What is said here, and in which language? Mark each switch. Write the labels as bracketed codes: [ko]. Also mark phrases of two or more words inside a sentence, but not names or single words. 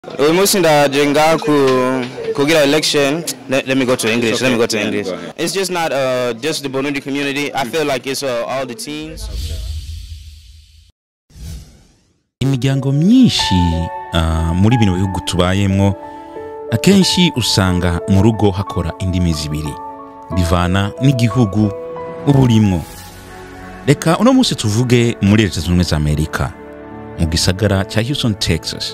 [rn] Umushinda jenga kugira election. [en] Let me go to English. Okay. Let me go to Yeah, English. go ahead. It's just not just the Burundi community. I feel like it's all the teens. [rn] Imiryango myinshi muri bino bihugu tubayemwo akenshi usanga mu rugo hakora indimi zibiri bivana n'igihugu uburimwo. Reka uno munsi tuvuge muri Leta Zunze Ubumwe za Amerika mu gisagara cya Houston, Texas.